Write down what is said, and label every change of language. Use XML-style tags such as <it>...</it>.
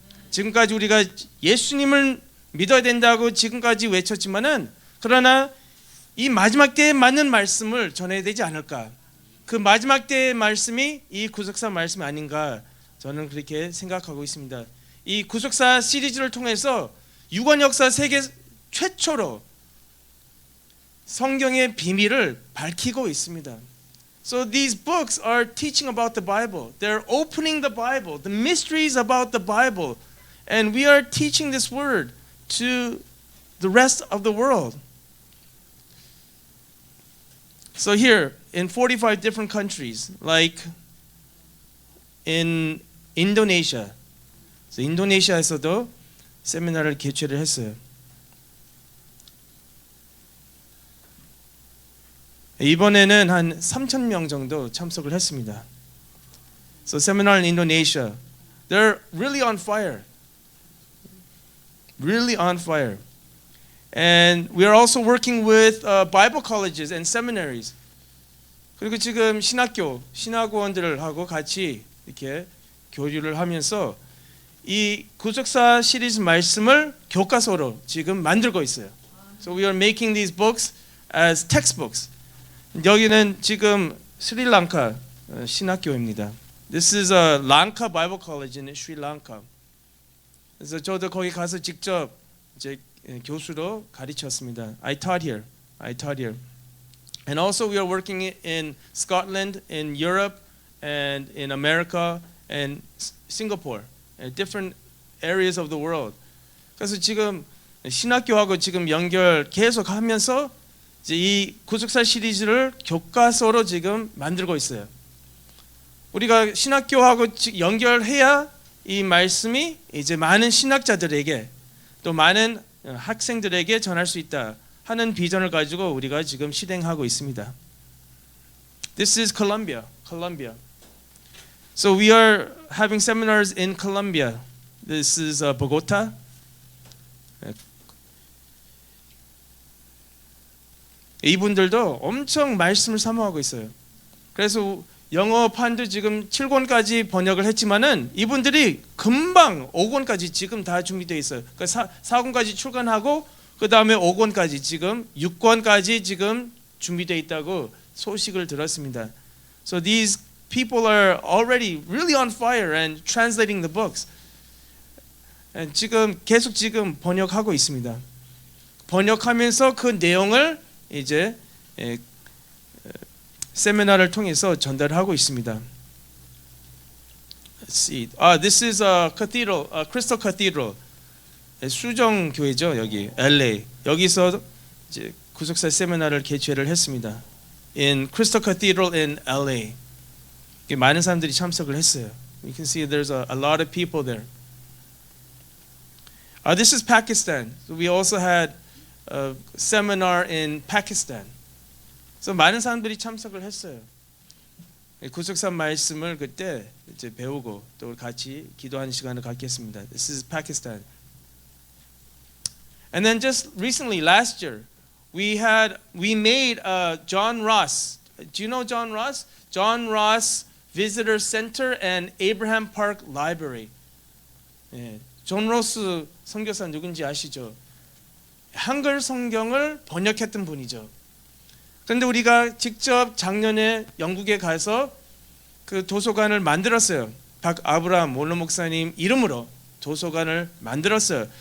<ko>지금까지 우리가 예수님을 믿어야 된다고 지금까지 외쳤지만은 그러나 이 마지막 때에 맞는 말씀을 전해야 되지 않을까? 그 마지막 때의 말씀이 이 구속사 말씀이 아닌가? 저는 그렇게 생각하고 있습니다. 이 구속사 시리즈를 통해서 유관 역사 세계 최초로 성경의 비밀을 밝히고 있습니다.</ko> <en>So these books are teaching about the Bible. They're opening the Bible, the mysteries about the Bible, and we are teaching this word to the rest of the world. So here in 45 different countries, like in Indonesia, so</en> <ko>인도네시아에서도 세미나를 개최를 했어요. 이번에는 한 3,000명 정도 참석을 했습니다.</ko> <en>So seminar in Indonesia, they're really on fire, really on fire. And we are also working with Bible colleges and seminaries.</en> <ko>그리고 지금 신학원들을 하고 같이 이렇게 교류를 하면서 이 구속사 시리즈 말씀을 교과서로 지금 만들고 있어요.</ko> <en>So we are making these books as textbooks.</en> <ko>여기는 지금 스리랑카 신학교입니다.</ko> <en>This is a Lanka Bible College in Sri Lanka.</en> <ko>그래서 저도 거기 가서 직접 이제 교수로 가르쳤습니다.</ko> <en>I taught here. And also we are working in Scotland, in Europe, and in America, and Singapore, different areas of the world.</en> <ko>그래서 지금 신학교하고 지금 연결 계속 하면서 이제 이 구속사 시리즈를 교과서로 지금 만들고 있어요. 우리가 신학교하고 연결해야 이 말씀이 이제 많은 신학자들에게 또 많은 학생들에게 전할 수 있다 하는 비전을 가지고 우리가 지금 실행하고 있습니다.</ko> <en>This is Colombia. So we are having seminars in Colombia. This is Bogota.</en> <ko>이분들도 엄청 말씀을 사모하고 있어요. 그래서 영어판도 지금 7권까지 번역을 했지만은 이분들이 금방 5권까지 지금 다 준비되어 있어요. 그러니까 4권까지 출간하고 그 다음에 5권까지 지금 6권까지 지금 준비되어 있다고 소식을 들었습니다.</ko> <en>So these people are already really on fire and translating the books.</en> <ko>And 지금 계속 지금 번역하고 있습니다. 번역하면서 그 내용을 이제 세미나를 통해서 전달하고 있습니다.</ko> <en>Let's see. This is a cathedral, a Crystal Cathedral.</en> <ko>수정 교회죠, 여기 LA. 여기서 이제 구속사 세미나를 개최를 했습니다.</ko> <en>In Crystal Cathedral in LA.</en> <ko>많은 사람들이 참석을 했어요.</ko> <en>You can see there's a lot of people there. This is Pakistan. So we also had a seminar in Pakistan.</en> <ko>그래서 많은 사람들이 참석을 했어요. 구속사 말씀을 그때 이제 배우고 또 같이 기도하는 시간을 갖겠습니다.</ko> <en>This is Pakistan. And then just recently, last year, we made John Ross. Do you know John Ross? John Ross Visitor Center and Abraham Park Library.</en> <ko>예, 존 로스 선교사 누군지 아시죠? 한글 성경을 번역했던 분이죠. 그런데 우리가 직접 작년에 영국에 가서 그 도서관을 만들었어요. 박 아브라함 몰로 목사님 이름으로 도서관을 만들었어요.</ko>